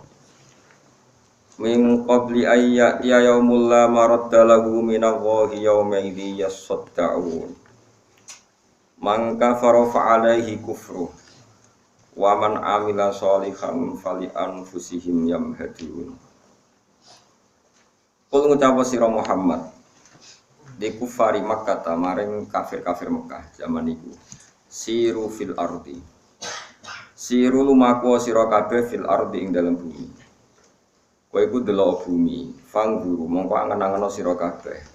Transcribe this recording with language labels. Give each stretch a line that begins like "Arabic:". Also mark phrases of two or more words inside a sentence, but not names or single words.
Arabic: من قبل أن يأتي يوم لا مرد له من الله يومئذ يصدعون. من كفر فعليه كفره ومن عمل صالحا فلأنفسهم يمهدون.
Javanese: Kul ngucap sira Muhammad di kufari Makkah maring kafir-kafir Mekah zaman iku.
Arabic: سيروا في الأرض.
Javanese: Siru lumaku sira kabeh
Arabic: في الأرض
Javanese: ing dalam bumi. Kowe iku delok bumi, fangguru mongko angen-angeno sira kabeh.